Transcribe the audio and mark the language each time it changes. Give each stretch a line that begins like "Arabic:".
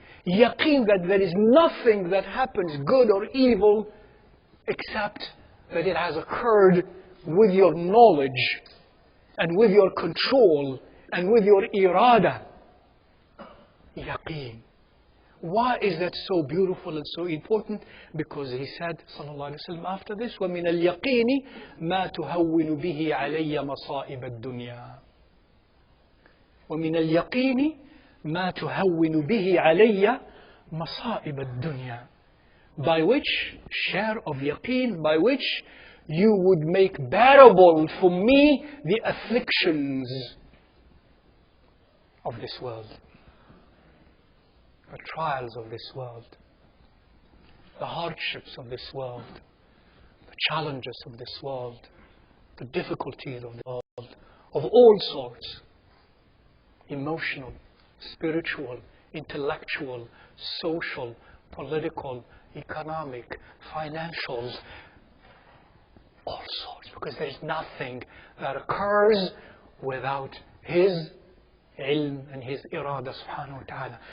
English: Yaqeen that there is nothing that happens, good or evil, except that it has occurred with your knowledge and with your control and with your irada. Yaqeen. Why is that so beautiful and so important? Because he said, sallallahu alayhi wa sallam, after this,
Arabic: وَمِنَ الْيَقِينِ مَا تُهَوِّنُ بِهِ عَلَيَّ مَصَائِبَ الدُّنْيَا وَمِنَ الْيَقِينِ مَا تُهَوِّنُ بِهِ عَلَيَّ مَصَائِبَ الدُّنْيَا.
English: By which, share of yaqeen, by which you would make bearable for me the afflictions of this world. The trials of this world, the hardships of this world, the challenges of this world, the difficulties of the world, of all sorts, emotional, spiritual, intellectual, social, political, economic, financial, all sorts, because there is nothing that occurs without His ilm and His irada subhanahu wa ta'ala.